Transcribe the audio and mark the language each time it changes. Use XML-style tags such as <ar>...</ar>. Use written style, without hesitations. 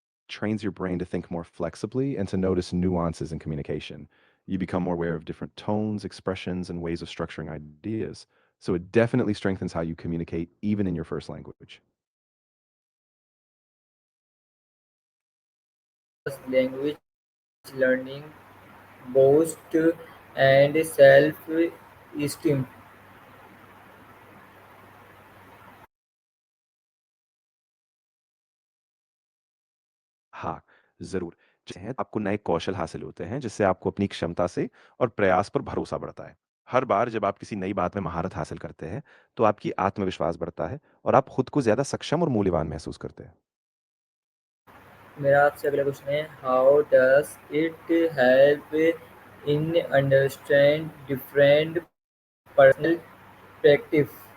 <en>Trains your brain to think more flexibly and to notice nuances in communication. You become more aware of different tones, expressions, and ways of structuring ideas. So it definitely strengthens how you communicate even in your first language. Language learning boost and self esteem।</en> <hi>हाँ, ज़रूर। जैसे हैं आपको नए कौशल हासिल होते हैं, जिससे आपको अपनी क्षमता से और प्रयास पर भरोसा बढ़ता है। हर बार जब आप किसी नई बात में महारत हासिल करते हैं, तो आपकी आत्मविश्वास बढ़ता है और आप खुद को ज़्यादा सक्षम और मूल्यवान महसूस करते हैं। मेरा आपसे अगला क्वेश्चन है,</hi> <en>How does it help in understand different personal perspectives.</en>